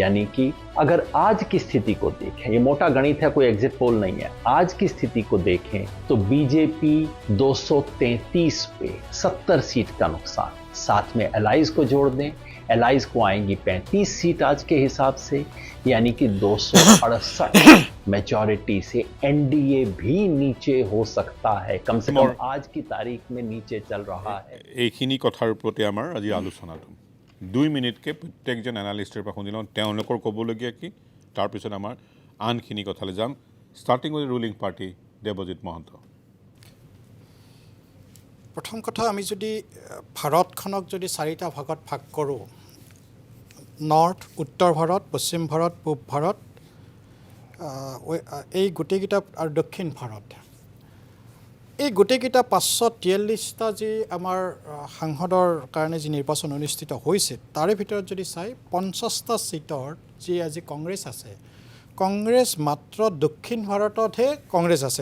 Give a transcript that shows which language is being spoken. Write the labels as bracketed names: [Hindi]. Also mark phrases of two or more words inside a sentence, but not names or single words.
[Hindi] यानी कि अगर आज की स्थिति को देखें, ये मोटा गणित है, कोई [English] exit poll [Hindi] नहीं है, आज की स्थिति को देखें तो बीजेपी 233 पे 70 सीट का नुकसान, साथ में एलाइज को जोड़ दें, एलाइज को आएंगी 35 सीट आज के हिसाब से, यानी कि 268 मेजॉरिटी से एनडीए भी नीचे हो सकता है। कम से कम आज की तारीख में नीचे चल रहा है। [Assamese] এইখিনি কথাৰ প্ৰতি আমাৰ আজি আলোচনাটো 2 মিনিটকে প্ৰত্যেকজন এনালিষ্টৰ পৰা শুনি লওঁ তেওঁলোকৰ ক'বলগীয়া কি, তাৰপিছত আমাৰ আনখিনি কথালৈ যাম। [English] starting with ruling party দেৱজিৎ মহন্ত। [Assamese] প্ৰথম কথা, আমি যদি ভাৰতখনক যদি 4টা ভাগত ভাগ কৰোঁ, নৰ্থ, উত্তৰ ভাৰত, পশ্চিম ভাৰত, পূব ভাৰত, এই গোটেইকেইটা আৰু দক্ষিণ ভাৰত, এই গোটেইকেইটা 543টা যি আমাৰ সাংসদৰ কাৰণে যি নিৰ্বাচন অনুষ্ঠিত হৈছে, তাৰে ভিতৰত যদি চাই 50টা চিটৰ যি আজি কংগ্ৰেছ আছে, কংগ্ৰেছ মাত্ৰ দক্ষিণ ভাৰততহে কংগ্ৰেছ আছে।